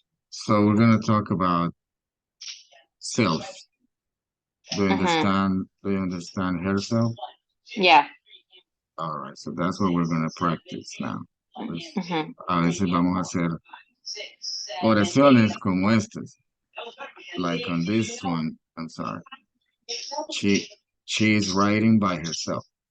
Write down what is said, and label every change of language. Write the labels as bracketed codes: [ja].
[en] So we're going to talk about self. Do you understand? Do you understand herself? Yeah. All right, so that's what we're going to practice now. [es] Pues, a veces vamos a hacer oraciones como estas. [en] like on this one, I'm sorry. She she is writing by herself.